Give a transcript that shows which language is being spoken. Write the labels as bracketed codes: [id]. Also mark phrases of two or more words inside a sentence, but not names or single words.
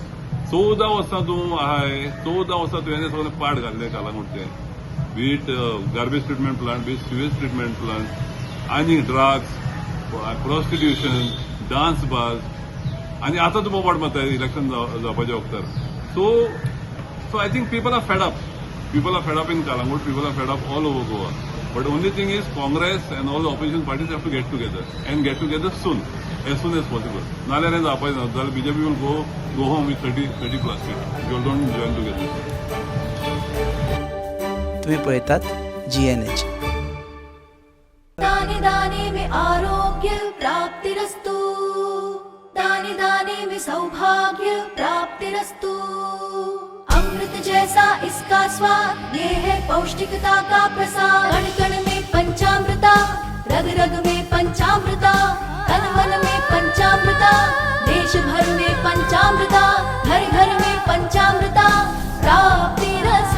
[kok] 14 वर्सां तूं आहाय. 14 वर्सां तुवें सगळें पाड घाल्ले कालांगूटचे. [en] beat garbage treatment plant, beat sewage treatment plant, [kok] आनी ड्रग्स, प्रॉस्टिट्यूशन, [en] dance bars. [kok] आनी आतां तूं बोबाड मारता इलेक्शन जावपाच्या वक्तार. [en] so I think people are fed up. People are fed up in Kalangut, people are fed up all over Goa. But only thing is Congress and all the opposition parties have to get together and get together soon as possible. Nalyar and Apai, BJP will go home with 30 plus seats. You don't join together. [kok] तुम्ही पळयतात GNH. [hi] दाने दाने में आरोग्य प्राप्तिरस्तु, दाने दाने में सौभाग्य प्राप्तिरस्तु. अमृत जैसा इसका स्वाद, ये है पौष्टिकता का प्रसाद. कण कण में पंचामृता, रग रग में पंचामृता, तन मन में पंचामृता, देश भर में पंचामृता, घर घर में पंचामृता प्राप्तिरस्तु.